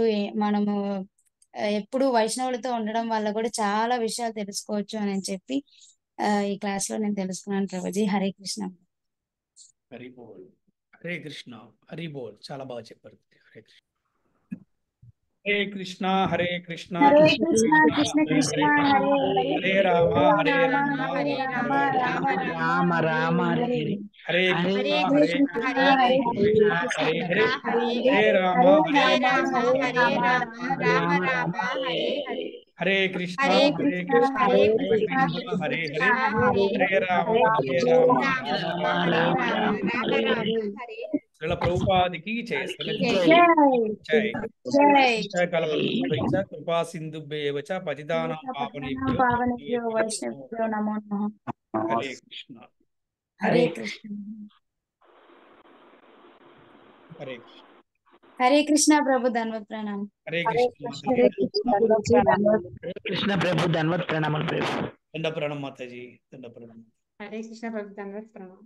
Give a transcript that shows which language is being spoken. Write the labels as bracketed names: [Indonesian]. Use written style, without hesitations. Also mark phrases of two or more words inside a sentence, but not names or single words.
[Telugu] మనము ఎప్పుడు వైష్ణవులతో ఉండడం వల్ల కూడా చాలా విషయాలు తెలుసుకోవచ్చు అని చెప్పి ఈ క్లాస్ లో నేను తెలుసుకున్నాను ప్రభుజీ. హరే కృష్ణ. హరి బోల్. హరే కృష్ణ. హరి బోల్. చాలా బాగా చెప్పారు. హరే కృష్ణ. హరే కృష్ణ. హరే కృష్ణ. [Sanskrit] హరే కృష్ణ కృష్ణ కృష్ణ హరే హరే రామ. హరే రామ. హరే రామ రామ రామ రామ హరే హరే హరే కృష్ణ. కృష్ణ హరే హరే కృష్ణ. కృష్ణ హరే హరే హరే. హరే హరే రామ. హరే హరే రామ కృష్ణ. హరే రామ రామ రామ హరే హరే హరే కృష్ణ. హరే హరే కృష్ణ కృష్ణ. హరే హరే కృష్ణ కృష్ణ. హరే కృష్ణ హరే. హరే హరే రామ. హరే హరే రామ. రామ హరే రామ రామ రామ హరే [Telugu] శ్రీల ప్రభుపాదికి జయ. జై జై [Sanskrit] జయ కల్పతరుభ్యశ్చ కృపా సింధుభ్యైవ చ పతితానాం పావనేభ్యో పావనేభ్యో వైష్ణవేభ్యో నమో నమః. [Telugu] హరే కృష్ణ. హరే కృష్ణ. హరే కృష్ణ. హరే కృష్ణ ప్రభు ధన్వత్ ప్రణామం. హరే కృష్ణ. హరే కృష్ణ గురూజీ ధన్వత్. హరే కృష్ణ ప్రభు ధన్వత్ ప్రణామాలు ప్రభు. దండ ప్రణం మాతాజీ. దండ ప్రణం. హరే కృష్ణ ప్రభు ధన్వత్ ప్రణామం.